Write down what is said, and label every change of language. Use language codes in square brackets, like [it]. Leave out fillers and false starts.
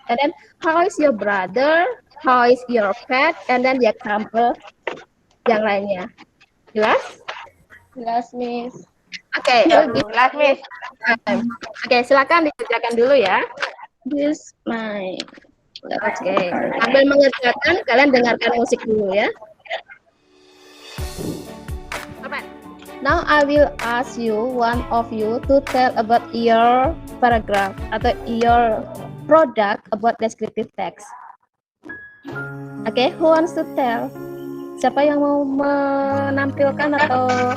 [en] And then how is your brother? How is your pet? And then the example [id] yang lainnya. Jelas? Jelas, Miss. Oke, Jelas, Miss. Oke, silakan dikerjakan dulu ya. [en] This my. [id] Oke, sambil mengerjakan, kalian dengarkan musik dulu ya. [en] Now I will ask you, one of you, to tell about your paragraph atau your product about descriptive text. Oke, who wants to tell? [id] Siapa yang mau menampilkan atau?